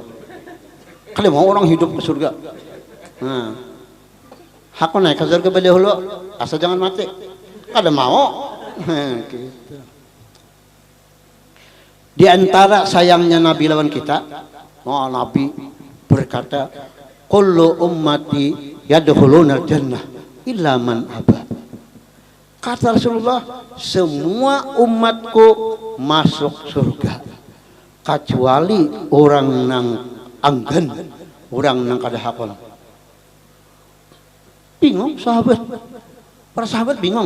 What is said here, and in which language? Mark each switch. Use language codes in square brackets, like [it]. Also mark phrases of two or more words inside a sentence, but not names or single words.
[bjn] Kada mau orang hidup ke surga. Nah, hak naik ke surga dulu, asal jangan mati. Kada mau. Gitu. Di antara sayangnya Nabi lawan kita, Nabi berkata, [ar] "Kullu ummati yadkhuluna jannah illa man aba." [bjn] Kata Rasulullah, semua umatku masuk surga kecuali orang nang anggan, orang nang kada hakon. Bingung sahabat. Para sahabat bingung.